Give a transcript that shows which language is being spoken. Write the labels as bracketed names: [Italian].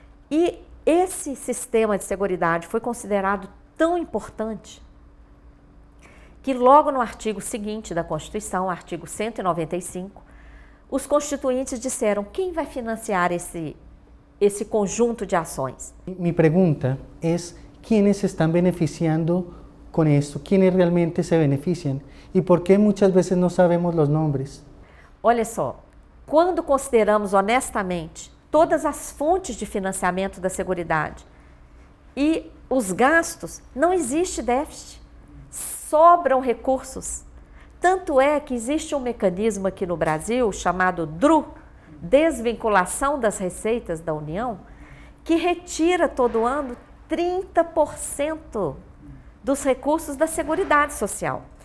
[Portuguese] E esse sistema de seguridade foi considerado tão importante que logo no artigo seguinte da Constituição, artigo 195, os constituintes disseram quem vai financiar esse conjunto de ações. [Spanish] Mi pregunta es, ¿quiénes se están beneficiando con esto? ¿Quiénes realmente se benefician? ¿Y por qué muchas veces no sabemos los nombres? [Portuguese] Olha só, quando consideramos honestamente todas as fontes de financiamento da Seguridade e os gastos, não existe déficit, sobram recursos. Tanto é que existe um mecanismo aqui no Brasil chamado DRU, Desvinculação das Receitas da União, que retira todo ano 30% dos recursos da Seguridade Social.